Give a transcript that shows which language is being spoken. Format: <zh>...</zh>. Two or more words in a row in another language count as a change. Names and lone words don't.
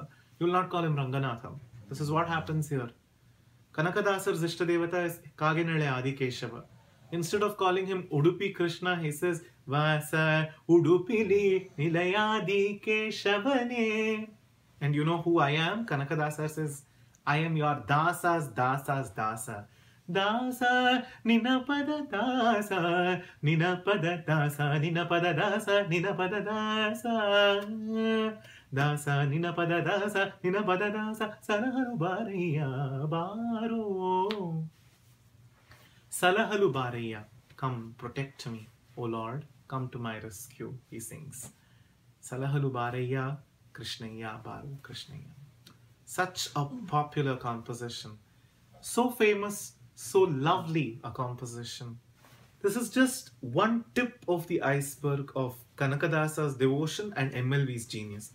<en>You will not call him Ranganatham. This is what happens here. Kanakadasar's Ishtadevata is Kaginale Adi Keshava. Instead of calling him Udupi Krishna, he says</en> <kn>ವಾಸ ಉಡುಪಿಲಿ ನಿಲಯಾದಿ ಕೇಶವನೆ.</kn> <en>And you know who I am? Kanakadasar says, I am your dasa's dasa.</en> <kn>ದಾಸ ನಿನ್ನಪಾದ ದಾಸ, ನಿನ್ನಪಾದ ದಾಸ, ನಿನ್ನಪಾದ ದಾಸ, ನಿನ್ನಪಾದ ದಾಸ. ದಾಸ ನಿನ್ನಪಾದ ದಾಸ, ನಿನ್ನಪಾದ ದಾಸ, ಸಲಹಲು ಬಾರಯ್ಯ ಬಾರೋ. ಸಲಹಲು ಬಾರಯ್ಯ,</kn> <en>come protect me, O Lord, come to my rescue, he sings.</en> <kn>ಸಲಹಲು ಬಾರಯ್ಯ, ಕೃಷ್ಣಯ್ಯ ಬಾರೋ ಕೃಷ್ಣಯ್ಯ.</kn> <en>Such a popular composition. So famous, so lovely a composition. This is just one tip of the iceberg of Kanakadasar's devotion and MLV's genius.</en>